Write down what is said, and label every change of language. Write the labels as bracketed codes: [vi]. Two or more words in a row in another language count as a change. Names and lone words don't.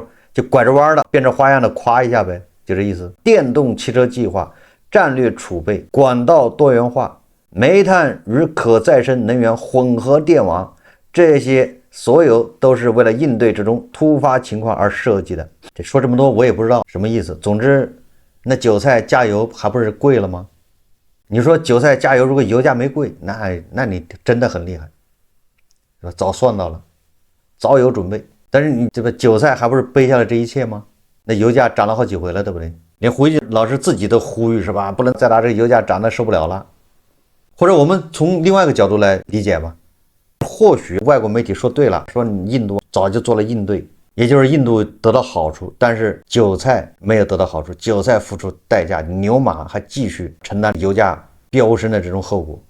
[zh] 就拐着彎的，變着花樣的誇一下唄，就這意思。電動汽車計劃、戰略儲備、管道多元化、煤炭與可再生能源混合電網，這些所有都是為了應對這種突發情況而設計的。這說這麼多我也不知道什麼意思。總之，那韭菜加油還不是貴了嗎？你說韭菜加油，如果油價沒貴，那你真的很厲害，早算到了，早有準備。但是你这個韭菜還不是背下了這一切嗎？那油價漲了好幾回了，對不對？連胡錫進老師自己都呼籲是吧？不能再拿這個油價漲得受不了了。或者我們從另外一個角度來理解吧，或許外國媒體說對了，說你印度早就做了應對，也就是印度得到好處，但是韭菜沒有得到好處，韭菜付出代價，牛馬還繼續承擔油價飆升的這種後果。